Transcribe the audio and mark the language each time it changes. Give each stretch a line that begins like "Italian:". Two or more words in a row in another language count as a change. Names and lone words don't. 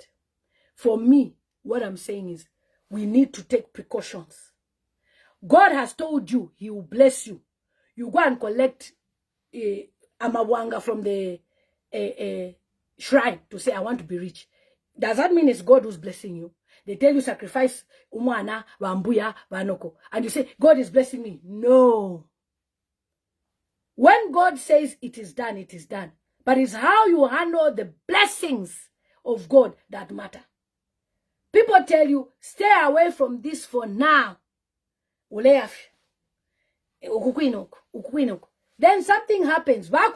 English: For me, what I'm saying is, we need to take precautions. God has told you he will bless you. You go and collect amawanga from the shrine to say, I want to be rich. Does that mean it's God who's blessing you? They tell you sacrifice
Bemba: umwana, bambuya, banoko.
English: And you say, God is blessing me. No. When God says it is done, it is done. But it's how you handle the blessings of God that matter. People tell you, stay away from this for now. Then something happens.